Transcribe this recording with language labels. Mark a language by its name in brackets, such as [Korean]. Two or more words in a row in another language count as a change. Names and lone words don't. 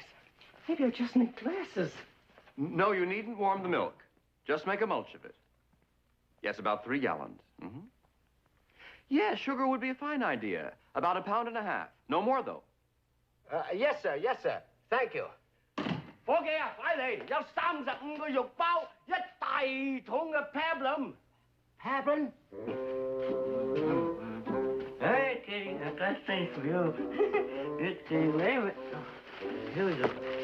[English] Maybe I just need glasses. No, you needn't warm the milk. Just make a mulch of it. Yes, about 3 gallons. Mm-hmm. Yeah, sugar would be a fine idea. About 1.5 pounds. No more, though. Yes, sir. Yes, sir. Thank you. [Cantonese] 伙計啊，快嚟！有35個肉包，一大桶嘅 pablum。Pablum? [English] Hey, Kitty, I got things for you. It's the limit. Here we go.